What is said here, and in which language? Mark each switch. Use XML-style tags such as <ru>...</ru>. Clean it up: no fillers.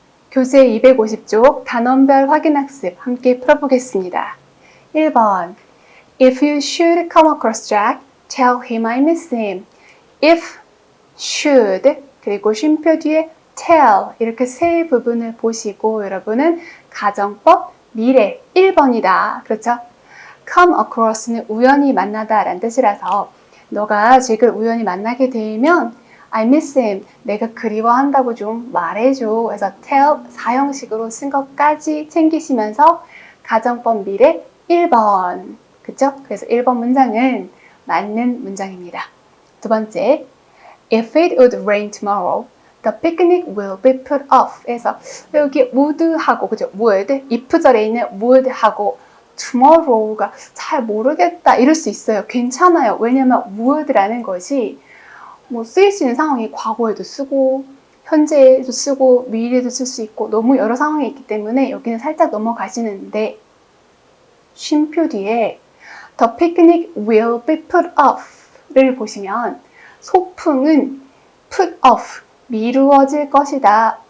<ko>교재 250쪽 단원별 확인학습 함께 풀어보겠습니다.</ko> <en>1번 If you should come across Jack, tell him I miss him.</en> <ko>If, should, 그리고 쉼표 뒤에 tell 이렇게 세 부분을 보시고 여러분은 가정법 미래 1번이다. 그렇죠? come across는 우연히 만나다 라는 뜻이라서 너가 잭을 우연히 만나게 되면</ko> <en>I miss him.</en> <ko>내가 그리워한다고 좀 말해줘. 그래서 tell 사형식으로 쓴 것까지 챙기시면서 가정법 미래 1번. 그쵸? 그래서 1번 문장은 맞는 문장입니다.</ko> <en>두 번째, If it would rain tomorrow, the picnic will be put off.</en> <ko>그래서 여기 would하고, 그죠? would, if절에 있는 would하고 tomorrow가 잘 모르겠다 이럴 수 있어요. 괜찮아요. 왜냐면 would라는 것이 뭐 쓰일 수 있는 상황이 과거에도 쓰고 현재에도 쓰고 미래에도 쓸 수 있고 너무 여러 상황이 있기 때문에 여기는 살짝 넘어가시는데 쉼표 뒤에</ko> <en>The picnic will be put off</en> <ko>를 보시면 소풍은 put off, 미루어질 것이다.</ko>